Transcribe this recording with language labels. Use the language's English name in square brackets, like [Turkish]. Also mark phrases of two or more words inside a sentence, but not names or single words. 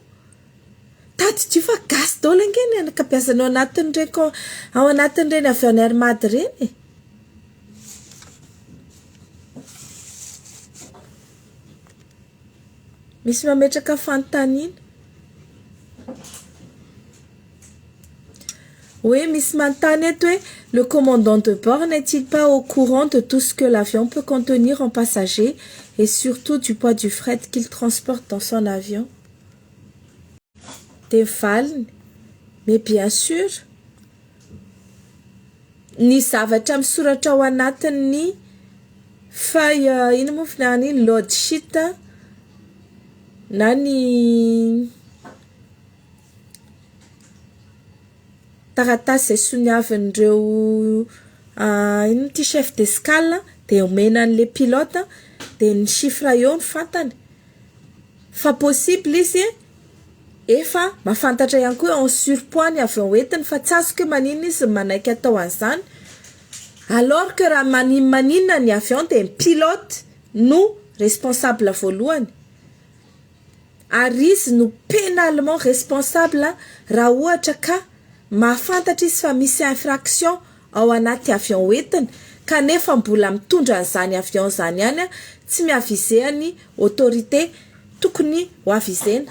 [Malagasy] Tadidrio fa gasy daholo angeny anakabeazana ao anatin'ireny avion hermady ireny. Misy mametraka fanontaniana. [French] Oui, [Malagasy] Miss manontany eto hoe [French] le commandant de bord n'est-il pas au courant de tout ce que l'avion peut contenir en passagers et surtout du poids du fret qu'il transporte dans son avion? [Malagasy] Dia valiny, [French] mais bien sûr [Malagasy] ny zavatra misoratra ao anatin'ny feuille ino moa filaharany [English] load sheet [Malagasy] na ny taratasy izay soniavin'ireo ino ty [French] chef d'escale [Malagasy] dia omena an'le pilote dia ny chiffre eo ny fantany fa possible izy efa mahafantatra ihany koa [French] en surpoids [Malagasy] ny avion entiny fa tsy azoko manina izy manaiky atao an'izany, [French] alors que [Malagasy] raha maninona ny avion dia ny pilote no responsable voalohany ary izy no [French] pénalement responsable [Malagasy] raha ohatra ka mahafantatra izy fa misy infraction ao anaty avion entiny kanefa mbola mitondra an'izany avion zany ihany tsy miavizehany autorité tokony ho avizena.